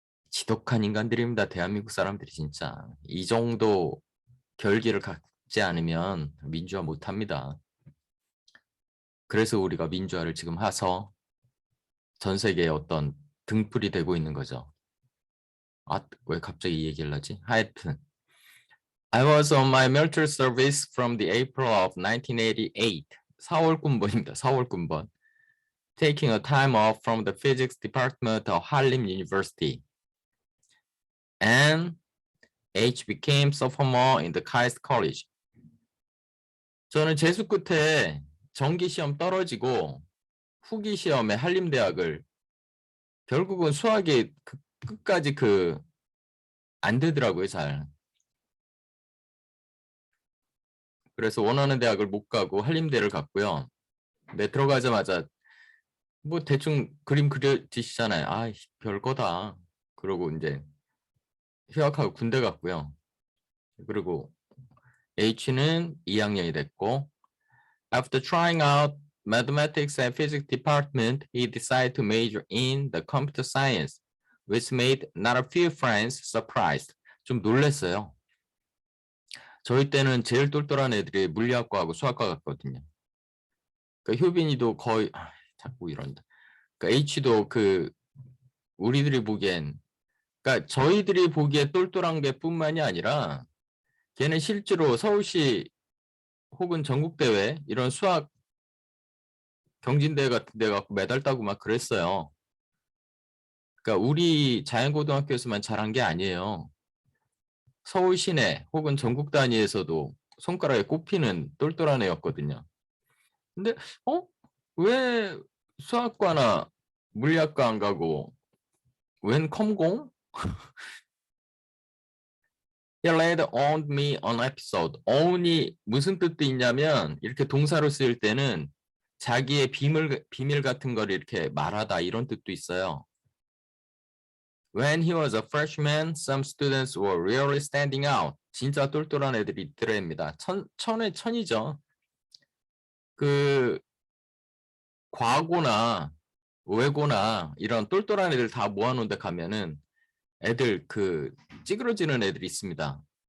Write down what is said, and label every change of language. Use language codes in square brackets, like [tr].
[ko] 지독한 인간들입니다. 대한민국 사람들이 진짜. 이 정도 결기를 갖지 않으면 민주화 못합니다. 그래서 우리가 민주화를 지금 해서 전 세계의 어떤 등불이 되고 있는 거죠. 왜 갑자기 이 얘기를 하지? [en] 하여튼 I was on my military service from the April of 1988. 4월 군번입니다. 4월 군번. Taking a time off from the physics department of Hallym University. And H became sophomore in the KAIST College. [ko] 저는 재수 끝에 정기 시험 떨어지고 후기 시험에 한림대학을 결국은 수학이 끝까지 안 되더라고요, 잘. 그래서 원하는 대학을 못 가고 한림대를 갔고요. 근데 들어가자마자 뭐 대충 그림 그려지시잖아요. 아, 별거다. 그러고 이제 휴학하고 군대 갔고요. 그리고 H는 2학년이 됐고 [en] After trying out mathematics and physics department, he decided to major in the computer science, which made not a few friends surprised. [ko] 좀 놀랐어요. 저희 때는 제일 똘똘한 애들이 물리학과하고 수학과 같거든요. 그러니까 효빈이도 거의 자꾸 이런다. 그러니까 H도 우리들이 보기엔 그러니까 저희들이 보기에 똘똘한 게 뿐만이 아니라 걔는 실제로 서울시 혹은 전국대회 이런 수학 경진대회 같은 데 갖고 메달 따고 막 그랬어요. 그러니까 우리 자연고등학교에서만 잘한 게 아니에요. 서울 시내 혹은 전국 단위에서도 손가락에 꼽히는 똘똘한 애였거든요. 근데 왜 수학과나 물리학과 안 가고 웬 컴공? [en] He later owned me an episode. [ko] own이 무슨 뜻도 있냐면 이렇게 동사로 쓰일 때는 자기의 비밀 같은 걸 이렇게 말하다 이런 뜻도 있어요. [en] When he was a freshman, some students were really standing out. [ko] 진짜 똘똘한 애들이 있더랍니다. 천의 천이죠. 과고나 외고나 이런 똘똘한 애들 다 모아놓은 데 가면은 애들 찌그러지는 애들이 있습니다.